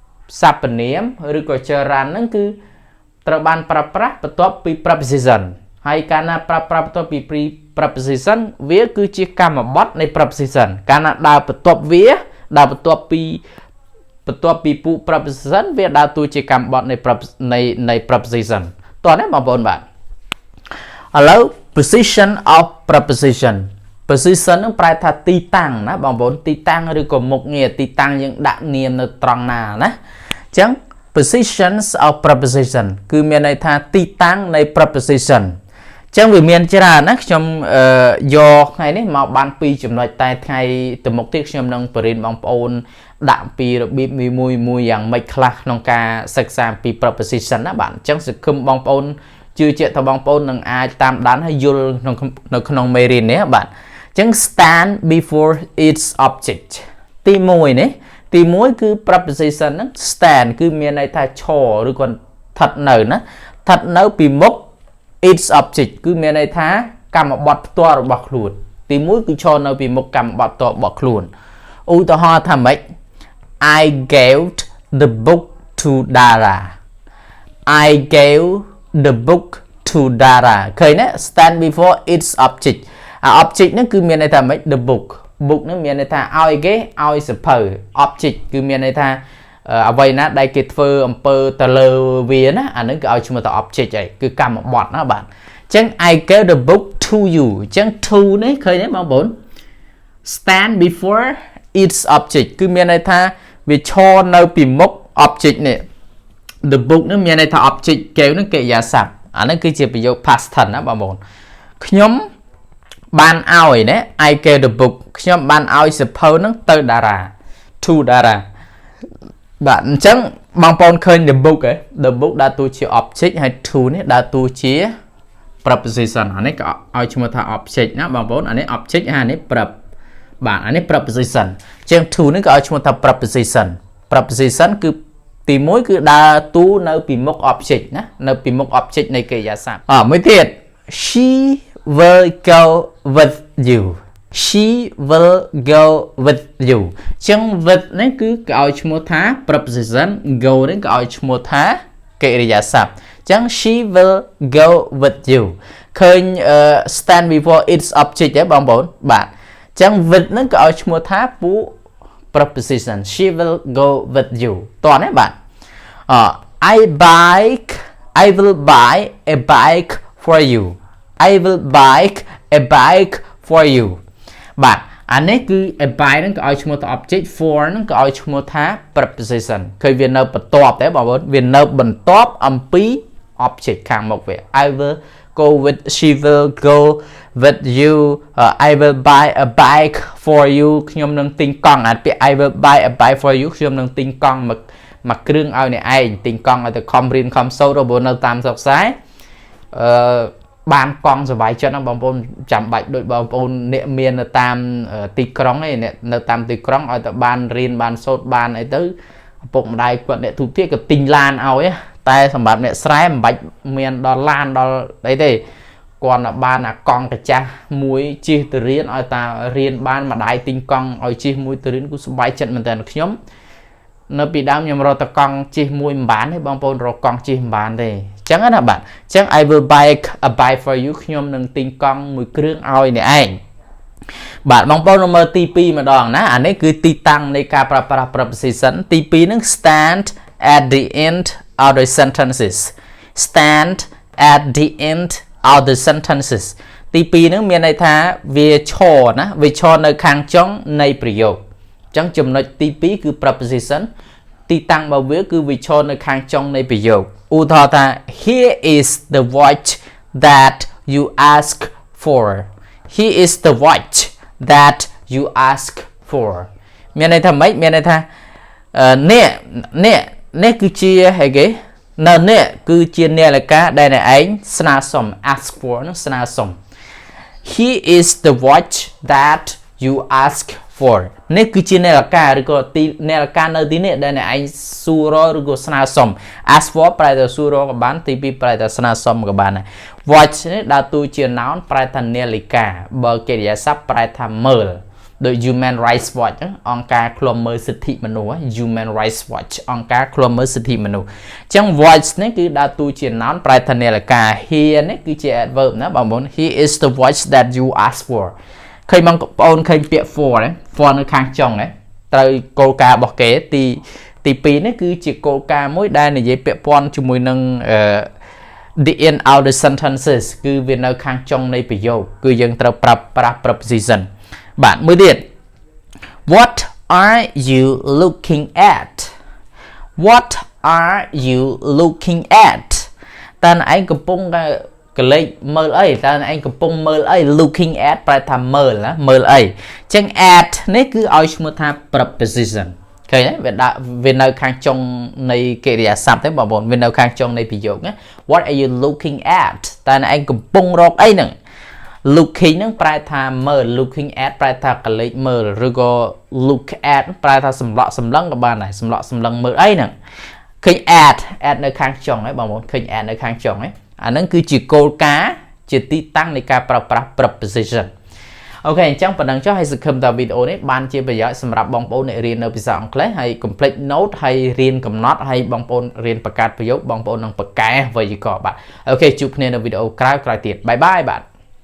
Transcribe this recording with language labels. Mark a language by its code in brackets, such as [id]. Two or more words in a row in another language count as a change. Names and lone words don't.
[km] Sapanium ឬក៏ច្រើនហ្នឹងគឺត្រូវបានប្រើប្រាស់បន្ទាប់ពី preposition ហើយកាលណាប្រើប្រាស់បន្ទាប់ពី preposition វាគឺជាកម្មបត្តិនៃ preposition កាលណាដើរបន្ទាប់វាដើរបន្ទាប់ពីពួក preposition វាដើរតួជាកម្មបត្តិនៃ preposition តោះណាបងប្អូនបាទឥឡូវ [en] position of preposition [km] position នឹងប្រែថាទីតាំងណាបងប្អូនទីតាំងឬក៏មុខងារទីតាំងយើងដាក់នាមនៅត្រង់ណាណាអញ្ចឹង [en] positions of preposition [km] គឺមានន័យថាទីតាំងនៃ preposition អ ញ្ចឹងវាមានច្រើនណាខ្ញុំយកថ្ងៃនេះមកបាន2ចំណុចតែថ្ងៃទៅមុខទៀតខ្ញុំនឹងបរិញ្ញាបងប្អូនដាក់ពីរបៀបមួយយ៉ាង ម៉េចខ្លះក្នុងការសិក្សាពី preposition ណាបាទអញ្ចឹងសង្ឃឹមបងប្អូនជឿជាក់ថាបងប្អូននឹងអាចតាមដាន ហើយយល់នៅក្នុងមេរៀននេះបាទអញ្ចឹង [en] stand before its object [km] ទី1នេះទី1គឺ preposition ហ្នឹង stand គឺមានន័យថាឈរឬក៏ស្ថិតនៅណាស្ថិតនៅពីមុខ [en] its object [km] គឺមានន័យថាកម្មបត្តិផ្ទាល់របស់ខ្លួនទី1គឺឈរនៅពីមុខកម្មបត្តិផ្ទាល់របស់ខ្លួនឧទាហរណ៍ថាម៉េច [en] I gave the book to Dara I gave the book to Dara [km] ឃើញណា [en] stand before its object object [km] ហ្នឹងគឺមានន័យថាម៉េច [en] the book [km] ហ្នឹងមានន័យថាឲ្យគេឲ្យសភៅ object គឺមានន័យថាអ្វីណាដែលគេធ្វើអំពើទៅលើវាណាអាហ្នឹងគឺឲ្យឈ្មោះថា object ឯងគឺកម្មបត្តិណាបាទអញ្ចឹង [en] I gave the book to you [km] អញ្ចឹង to នេះឃើញទេបងប្អូន [en] stand before its object [km] គឺមានន័យថាវាឈរនៅពីមុខ object នេះ [en] the book [km] នេះមានន័យថា object កែវនឹងកិរិយាសព្ទអាហ្នឹងគឺជាប្រយោគ [en] past tense [km] ណាបងប្អូនខ្ញុំបានឲ្យណា [en] I gave the book [km] ខ្ញុំបានឲ្យសភៅហ្នឹងទៅ [en] Dara to Dara [km] បាទអញ្ចឹងបងប្អូនឃើញ [en] the book [km] ឯង [en] the book [km] ដើរតួជា object ហើយ to នេះដើរតួជា preposition អានេះក៏ឲ្យឈ្មោះថា object ណាបងប្អូនអានេះ object អានេះ prep បាទអានេះ preposition អញ្ចឹង to នេះក៏ឲ្យឈ្មោះថា [en] preposition preposition [km] គឺទី1 គឺដើរតួនៅពីមុខ object ណានៅពីមុខ object នៃកិរិយាសព្ទមួយទៀត [en] she will go with you she will go with you [km] អញ្ចឹង with នេះគឺគេឲ្យឈ្មោះថា preposition go នេះគេឲ្យឈ្មោះថាកិរិយាសព្ទអញ្ចឹង [en] she will go with you [km] ឃើញ [en] stand before its object [km] ទេបងប្អូនបាទអញ្ចឹង with ហ្នឹងគេឲ្យឈ្មោះថាពួក preposition [en] she will go with you [km] តោះណាបាទ [en] I will buy a bike for you I will buy a bike for you [km] បាទអានេះគឺ [en] a bike [km] ហ្នឹងក៏ឲ្យឈ្មោះថា object for ហ្នឹងក៏ឲ្យឈ្មោះថា preposition ឃើញវានៅបន្ទាប់ទេបងប្អូនវានៅបន្ទាប់អំពី object ខាងមុខវា [en] I will go with she will go with you I will buy a bike for you [km] ខ្ញុំនឹងទិញកង់អាពាក្យ [en] I will buy a bike for you [km] ខ្ញុំនឹងទិញកង់មក គ្រឿងឲ្យអ្នកឯងទិញកង់ឲ្យទៅខំរៀនខំសូត្ររបស់នៅតាមស្រុកខ្សែបានកង់សុវ័យចិត្តណាបងប្អូនចាំបាច់ដូចបងប្អូនអ្នកមាននៅតាមទីក្រុងឯងនៅតាមទីក្រុងឲ្យទៅបានរៀនបានសូត្របានអីទៅឪពុកម្ដាយគាត់អ្នកទូទៀតក៏ទិញឡាន ឲ្យតែសម្រាប់អ្នកស្រែមិនបាច់មានដល់ឡានដល់អីទេគាត់ទៅបានអាកង់កាចាស់មួយជិះទៅរៀនឲ្យតារៀនបានម្ដាយទិញកង់ឲ្យជិះមួយទៅរៀនគូសុវ័យចិត្តមែនតើខ្ញុំនៅពីដើម ខ្ញុំរកតកង់ជិះមួយមិនបានទេបងប្អូនរកកង់ជិះមិនបានទេអញ្ចឹងណាបាទអញ្ចឹង [en] I will buy a bike for you [km] ខ្ញុំនឹងទិញកង់មួយ គ្រឿងឲ្យអ្នកឯងបាទបងប្អូនមើលទី2ម្ដងណាអានេះគឺទីតាំងនៃការប្រើប្រាស់ preposition ទី2 ហ្នឹង [en] stand at the end of the sentences stand at the end of the sentences [km] ទី2ហ្នឹងមានន័យថាវាឈរណាវាឈរនៅខាងចុងនៃប្រយោគអញ្ចឹងចំណុចទី2គឺ preposition ទីតាំងរបស់វាគឺវាឈរនៅខាងចុងនៃប្រយោគឧទាហរណ៍ថា [en] here is the watch that you ask for here is the watch that you ask for [km] មានន័យថាម៉េចមានន័យថា នេះគឺជាហីគេនៅនេះគឺជានាឡិកាដែលអ្នកឯងស្នើសុំ [en] ask for [km] នោះស្នើសុំ [en] here is the watch that you ask for [km] នេះគឺជានាឡិកាឬក៏ទីនាឡិកានៅទីនេះដែលអ្នកឯងសួររកឬក៏ស្នើសុំ [en] ask for [km] ប្រែទៅសួររកក៏បានទី2ប្រែទៅស្នើសុំក៏បានដែរ watch នេះដើរតួជា noun ប្រែថានាឡិកាបើកិរិយាសព្ទប្រែថាមើលโดย Human Rights Watch អង្គការឃ្លាំមើលសិទ្ធិមនុស្ស Human Rights Watch អង្គការឃ្លាំ មើលសិទ្ធិមនុស្សចឹង voice នេះគឺដើរតួជា noun ប្រែថានាឡិកា here នេះគឺជា adverb ណាបងប្អូន [en] he is the voice that you ask for [km] ឃើញបងប្អូនឃើញពាក្យ for ណា for នៅខាងចុងណាត្រូវគោលការណ៍របស់គេទី2នេះគឺជាគោលការណ៍មួយដែលនិយាយពាក់ព័ន្ធ ជាមួយនឹង [en] the end of the sentences [km] គឺវានៅខាងចុងនៃប្រយោគគឺយើងត្រូវប្រើប្រាស់ preposition បាទមួយទៀត [en] what are you looking at what are you looking at [km] តើឯងកំពុងកលេចមើលអីតើឯងកំ ពុងមើលអី [en] looking at [km] ប្រែថាមើលណាមើលអីចឹង at នេះគឺឲ្យឈ្មោះថា preposition ឃើញទេវានៅខាងចុងនៃកិរិយាសព្ទទេបងប្អូនវានៅខាងចុងនៃ ប្រយោគណា [en] what are you looking at [km] តើឯងកំពុងរកអីហ្នឹង looking ហ្នឹងប្រែថាមើល [en] looking at [km] ប្រែថាក លេចមើលឬក៏ [en] look at [km] ប្រែថាសម្លក់សម្លឹងក៏បានដែរសម្លក់សម្លឹងមើលអីហ្នឹងឃើញ at នៅខាងចុងហ្នឹងបងប្អូនឃើញ at នៅខាងចុងហ្នឹងអាហ្នឹងគឺជាគោលការណ៍ជាទីតាំងនៃការប្រើប្រាស់ preposition អូខេអញ្ចឹងប៉ុណ្ណឹងចុះហើយសង្ឃឹមថាវីដេអូនេះបានជាប្រយោជន៍សម្រាប់បងប្អូនអ្នករៀននៅភាសាអង់គ្លេសហើយ [en] complete note [km] ហើយរៀនកំណត់ហើយបងប្អូនរៀនបង្កើតប្រយោគបងប្អូននឹងបកកែវេយ្យាករណ៍បាទអូខេជួបគ្នានៅវីដេអូក្រោយទៀតបាយបាយបាទ